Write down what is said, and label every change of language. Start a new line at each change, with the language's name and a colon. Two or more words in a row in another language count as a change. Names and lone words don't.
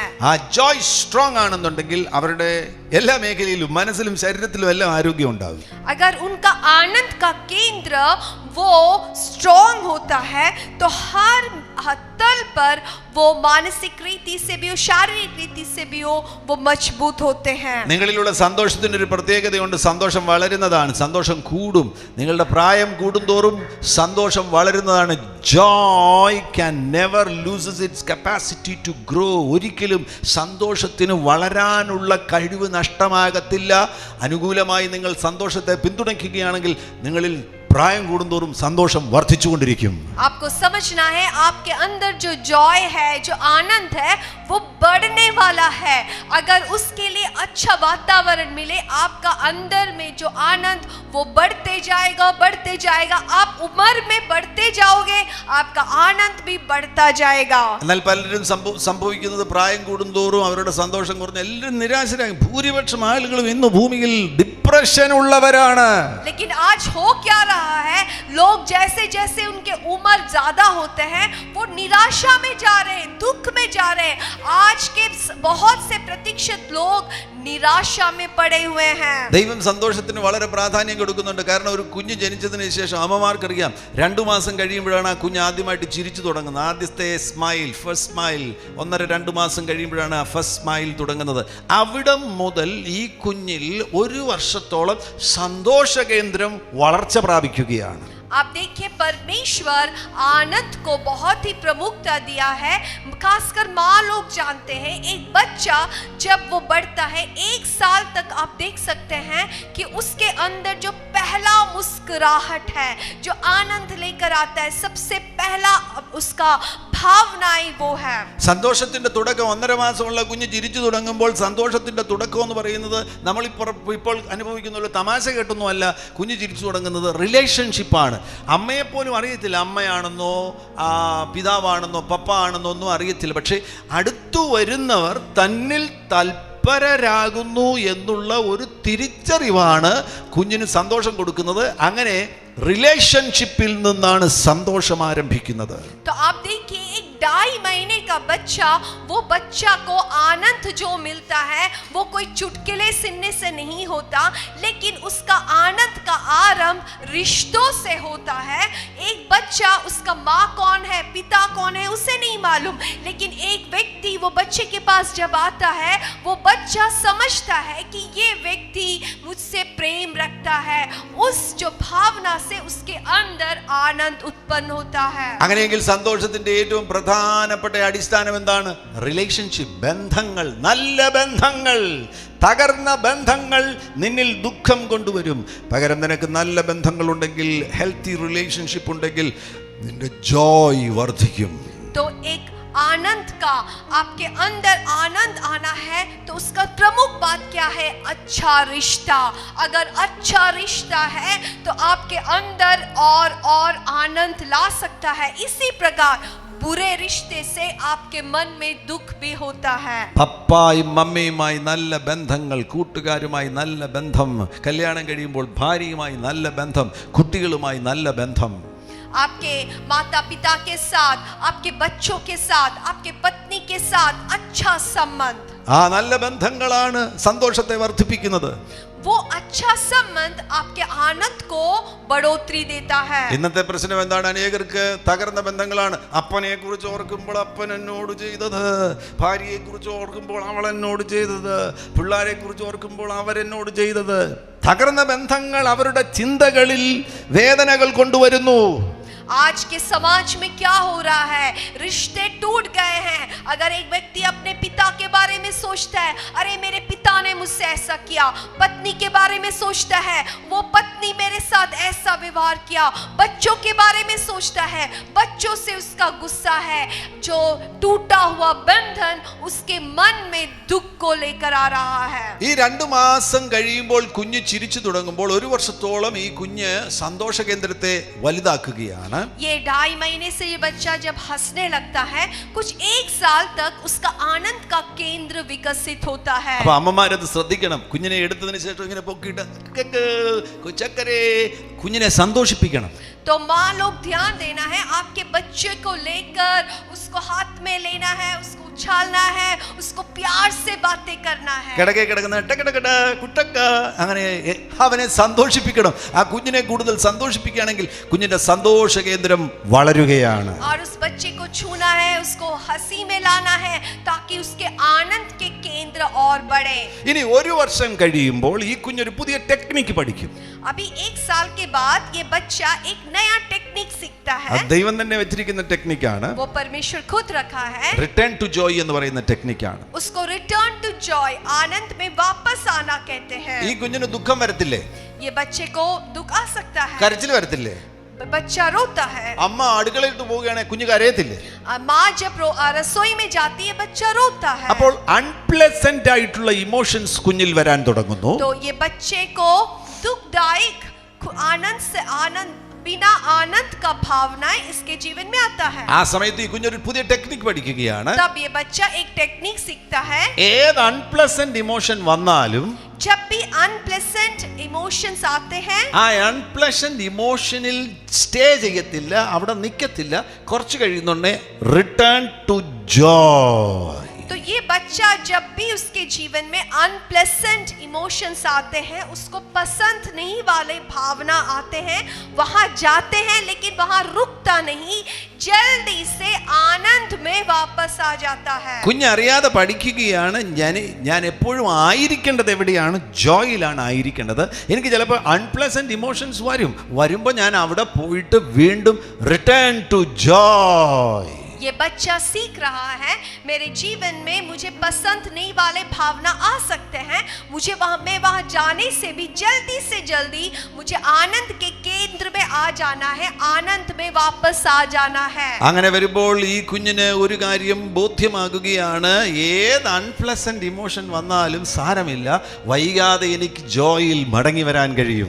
Malayalam: ആ
English: joy strong
Malayalam: ആണെന്നുണ്ടെങ്കിൽ അവരുടെ എല്ലാ മേഖലയിലും മനസ്സിലും ശരീരത്തിലും എല്ലാം ആരോഗ്യം ഉണ്ടാകും.
Hindi: अगर उनका आनंद का केंद्र वो स्ट्रॉन्ग होता है तो हर तल पर वो मानसिक रीति से भी हो, शारीरिक रीति से भी हो, वो मजबूत होते हैं.
Malayalam: നിങ്ങളിലുള്ള സന്തോഷത്തിന് ഒരു പ്രത്യേകതയുണ്ട്. സന്തോഷം വളരുന്നതാണ്, സന്തോഷം കൂടും. നിങ്ങളുടെ പ്രായം കൂടുന്തോറും സന്തോഷം വളരുന്നതാണ്.
English: joy can never loses its capacity to grow.
Malayalam: ഒരിക്കലും സന്തോഷത്തിന് വളരാനുള്ള കഴിവ് നഷ്ടമാകത്തില്ല. അനുകൂലമായി നിങ്ങൾ സന്തോഷത്തെ പിന്തുണയ്ക്കുകയാണെങ്കിൽ നിങ്ങളിൽ പ്രായം കൂടുന്തോറും സന്തോഷം വർദ്ധിച്ചുകൊണ്ടിരിക്കും.
Hindi: आपको समझना है आपके अंदर जो जॉय है, जो आनंद है, वो बढ़ने वाला है. अगर उसके लिए अच्छा वातावरण मिले, आपका अंदर में जो आनंद वो बढ़ते जाएगा. आप उम्र में बढ़ते जाओगे, आपका आनंद भी बढ़ता जाएगा.
Malayalam: എന്നാൽ പലരും സംഭവിക്കുന്നത് പ്രായം കൂടുന്തോറും അവരുടെ സന്തോഷം കുറഞ്ഞ് എല്ലാവരും നിരാശരായി. ഭൂരിപക്ഷം ആളുകളും ഇന്ന് ഭൂമിയിൽ ഡിപ്രഷൻ ഉള്ളവരാണ്.
Hindi: लेकिन आज हो क्या रहा है, लोग जैसे जैसे उनके उम्र ज्यादा होते हैं वो निराशा में जा रहे हैं, दुख में जा रहे हैं. आज के बहुत से प्रतिशत लोग निराशा में पड़े हुए हैं.
Malayalam: ദൈവം സന്തോഷത്തിന് വളരെ പ്രാധാന്യം കൊടുക്കുന്നുണ്ട്. കാരണം ഒരു കുഞ്ഞ് ജനിച്ചതിന് ശേഷം അമ്മമാർക്കറിയാം 2 മാസം കഴിയുമ്പോഴാണ് ആ കുഞ്ഞ് ആദ്യമായിട്ട് ചിരിച്ചു തുടങ്ങുന്നത്. ആദ്യത്തെ സ്മൈൽ,
English: first smile
Malayalam: 1.5-2 മാസം കഴിയുമ്പോഴാണ് ആ
English: first smile
Malayalam: തുടങ്ങുന്നത്. അവിടം മുതൽ ഈ കുഞ്ഞിൽ 1 വർഷത്തോളം സന്തോഷ കേന്ദ്രം വളർച്ച പ്രാപിക്കുകയാണ്.
Hindi: आप देखिए परमेश्वर आनंद को बहुत ही प्रमुखता दिया है. खासकर माँ लोग जानते हैं, एक बच्चा जब वो बढ़ता है 1 साल तक आप देख सकते हैं कि उसके अंदर जो पहला मुस्कुराहट है, जो आनंद लेकर आता है, सबसे पहला उसका भावनाएं वो है.
Malayalam: സന്തോഷത്തിന്റെ തുടക്കം 1.5 മാസമുള്ള കുഞ്ഞ് ചിരിച്ചു തുടങ്ങുമ്പോൾ സന്തോഷത്തിന്റെ തുടക്കം എന്ന് പറയുന്നത് ഇപ്പോൾ അനുഭവിക്കുന്ന തമാശ കേട്ടൊന്നുമല്ല. കുഞ്ഞ് ചിരിച്ചു തുടങ്ങുന്നത് റിലേഷൻഷിപ്പാണ്. അമ്മയെപ്പോലും അറിയത്തില്ല അമ്മയാണെന്നോ പിതാവാണെന്നോ പപ്പ ആണെന്നോ ഒന്നും അറിയത്തില്ല. പക്ഷേ അടുത്തു വരുന്നവർ തന്നിൽ തൽപരരാകുന്നു എന്നുള്ള ഒരു തിരിച്ചറിവാണ് കുഞ്ഞിന് സന്തോഷം കൊടുക്കുന്നത്. അങ്ങനെ റിലേഷൻഷിപ്പിൽ നിന്നാണ് സന്തോഷം ആരംഭിക്കുന്നത്.
Hindi: तो आप देखिए एक 2.5 महीने का बच्चा, वो बच्चा को आनंद जो मिलता है वो कोई चुटकुले सुनने से नहीं होता, लेकिन उसका आनंद का आरंभ रिश्तों से होता है. एक बच्चा, उसका माँ कौन है, पिता कौन है, उसे नहीं मालूम, लेकिन एक व्यक्ति वो बच्चे के पास जब आता है, वो बच्चा समझता है कि ये व्यक्ति मुझसे प्रेम रखता है. उस जो भावना से उसके अंदर आनंद उत्पन्न होता है.
Malayalam: അങ്ങനെയെങ്കിൽ സന്തോഷത്തിന്റെ ഏറ്റവും പ്രധാനപ്പെട്ട അടിസ്ഥാനം എന്താണ്? റിലേഷൻഷിപ്പ്, ബന്ധങ്ങൾ. നല്ല ബന്ധങ്ങൾ. തകർന്ന ബന്ധങ്ങൾ നിന്നിൽ ദുഃഖം കൊണ്ടുവരും. പകരം നിനക്ക് നല്ല ബന്ധങ്ങൾ ഉണ്ടെങ്കിൽ,
English: healthy relationship
Malayalam: ഉണ്ടെങ്കിൽ നിന്റെ ജോയ് വർദ്ധിക്കും.
Hindi: तो एक आनंद का आपके अंदर आनंद आना है तो उसका प्रमुख बात क्या है? अच्छा रिश्ता. अगर अच्छा रिश्ता है तो आपके अंदर और आनंद ला सकता है. इसी प्रकार बुरे रिश्ते से आपके मन में दुख भी होता है.
Malayalam: പപ്പായും മമ്മിയുമായി നല്ല ബന്ധങ്ങൾ, കൂട്ടുകാരുമായി നല്ല ബന്ധം, കല്യാണം കഴിയുമ്പോൾ ഭാര്യയുമായി നല്ല ബന്ധം, കുട്ടികളുമായി നല്ല ബന്ധം.
Hindi: आपके माता पिता के साथ, आपके बच्चों के साथ, आपके पत्नी के साथ अच्छा संबंध.
Malayalam: ആ നല്ല ബന്ധങ്ങളാണ് സന്തോഷത്തെ വർദ്ധിപ്പിക്കുന്നത്.
Hindi: वो अच्छा संबंध आपके आनंद को बढ़ोतरी देता है.
Malayalam: ഇന്നത്തെ പ്രശ്നം എന്താണ്? അനേകർക്ക് തകർന്ന ബന്ധങ്ങളാണ്. അപ്പനെ കുറിച്ച് ഓർക്കുമ്പോൾ അപ്പൻ എന്നോട് ചെയ്തത്, ഭാര്യയെ കുറിച്ച് ഓർക്കുമ്പോൾ അവൾ എന്നോട് ചെയ്തത്, പിള്ളേരെ കുറിച്ച് ഓർക്കുമ്പോൾ അവരെന്നോട് ചെയ്തത്. തകർന്ന ബന്ധങ്ങൾ അവരുടെ ചിന്തകളിൽ വേദനകൾ കൊണ്ടുവരുന്നു.
Hindi: आज के समाज में क्या हो रहा है, रिश्ते टूट गए हैं। अगर एक व्यक्ति अपने पिता के बारे में सोचता है, अरे मेरे पिता ने मुझसे ऐसा किया, पत्नी के बारे में सोचता है, वो पत्नी मेरे साथ ऐसा व्यवहार किया, बच्चों के बारे में सोचता है, बच्चों से उसका गुस्सा है, जो टूटा हुआ बंधन उसके मन में दुख को लेकर आ रहा है।
Malayalam: ഈ 2 മാസം കഴിയുമ്പോൾ കുഞ്ഞ് ചിരിച്ചു തുടങ്ങുമ്പോൾ 1 വർഷത്തോളം ഈ കുഞ്ഞ് സന്തോഷ കേന്ദ്രത്തെ വലുതാക്കുകയാണ്.
Hindi: ये 2.5 महीने से ये बच्चा जब हंसने लगता है, कुछ 1 साल तक उसका आनंद का केंद्र विकसित होता है।
Malayalam: അപ്പോൾ അമ്മമാരത് ശ്രദ്ധിക്കണം. കുഞ്ഞിനെ എടുത്തതിന് ശേഷം ഇങ്ങനെ പൊക്കിയിട്ട് കൊച്ചക്കരെ കുഞ്ഞിനെ സന്തോഷിപ്പിക്കണം.
Hindi: तो माँ लोग ध्यान देना है, आपके बच्चे को लेकर उसको हाथ में लेना है, उसको उछालना है, उसको प्यार से बातें करना है।
Malayalam: കിടക്കെ കിടക്കുന്ന ടക്കടക്കട കുട്ടക്ക അങ്ങനെ അവനെ സന്തോഷിപ്പിക്കണം. ആ കുഞ്ഞിനെ കൂടുതൽ സന്തോഷിപ്പിക്കുകയാണെങ്കിൽ കുഞ്ഞിന്റെ സന്തോഷ കേന്ദ്രം വളരുകയാണ്.
Hindi: और उस बच्चे को छूना है, उसको हंसी में लाना है, ताकि उसके आनंद के केंद्र और बढ़े।
Malayalam: ഇനി 1 വർഷം കഴിയുമ്പോൾ ഈ കുഞ്ഞൊരു പുതിയ ടെക്നിക്ക് പഠിക്കും.
Hindi: अभी 1 साल के बाद ये बच्चा एक नया टेक्निक सीखता है।
Malayalam: ദൈവം തന്നെ വെച്ചിരിക്കുന്ന ടെക്നിക്കാണ്.
Hindi: वो परमेश्वर खुद रखा है।
English: return to joy
Malayalam: എന്ന് പറയുന്ന ടെക്നിക്കാണ്.
Hindi: उसको
English: return to joy,
Hindi: आनंद में वापस आना कहते हैं।
Malayalam: ഈ കുഞ്ഞിന് ദുഃഖം വരത്തില്ലേ?
Hindi: ये बच्चे को दुख आ सकता है,
Malayalam: കരച്ചിൽ വരത്തില്ലേ?
Hindi: बच्चा रोता है।
Malayalam: അമ്മ അടുക്കളയിട്ട് പോവുകയാണെങ്കിൽ കുഞ്ഞ് കരയത്തില്ലേ?
Hindi: माँ जब रसोई में जाती है, बच्चा रोता है।
Malayalam: അപ്പോൾ അൺപ്ലസന്റ് ആയിട്ടുള്ള ഇമോഷൻസ് കുഞ്ഞിൽ വരാൻ തുടങ്ങുന്നു.
Hindi: तो ये बच्चे को दुखदायक आनंद से आनंद बिना आनंद का भावनाएं इसके जीवन में आता है।
Malayalam: ആ സമയത്ത് ഈ കുഞ്ഞൊരു പുതിയ ടെക്നിക്ക് പഠിക്കുകയാണ്.
Hindi: तब ये बच्चा एक टेक्निक सीखता है।
Malayalam: ഏത്
English: unpleasant emotion
Malayalam: വന്നാലും
Hindi: जब भी
English: unpleasant emotions
Hindi: आते हैं,
Malayalam: ആ
English: unpleasant emotionil
Malayalam: സ്റ്റേ ചെയ്യത്തില്ല, അവിടെ നിൽക്കത്തില്ല. കുറച്ച് കഴിയുന്നുണ്ടേ
English: return to joy.
Hindi: तो ये बच्चा जब भी उसके जीवन में
English: unpleasant emotions
Hindi: आते हैं, उसको पसंद नहीं वाले भावना आते हैं, वहां जाते हैं, लेकिन वहां रुकता नहीं, जल्दी से आनंद में वापस आ जाता है।
Malayalam: കുഞ്ഞറിയാതെ പഠിക്കുകയാണ്, ഞാൻ എപ്പോഴും ആയിരിക്കേണ്ടത് എവിടെയാണ്? ജോയിലാണ് ആയിരിക്കേണ്ടത്. എനിക്ക് ചിലപ്പോൾ
English: unpleasant emotions
Malayalam: വരുമ്പോൾ ഞാൻ അവിടെ പോയിട്ട് വീണ്ടും
English: return to joy.
Hindi: ये बच्चा सीख रहा है, मेरे जीवन में मुझे पसंद नहीं वाले भावना आ सकते हैं, मुझे मैं वहां जाने से भी जल्दी से जल्दी मुझे आनंद के केंद्र में आ जाना है, आनंद में वापस आ जाना है।
Malayalam: അങ്ങനെ വരുമ്പോൾ ഈ കുഞ്ഞിന് ഒരു കാര്യം ബോധ്യമാകുകയാണ്, ഏത്
English: unpleasant emotion
Malayalam: വന്നാലും സാരമില്ല, വൈകാതെ എനിക്ക് ജോയിൽ മടങ്ങി വരാൻ കഴിയും.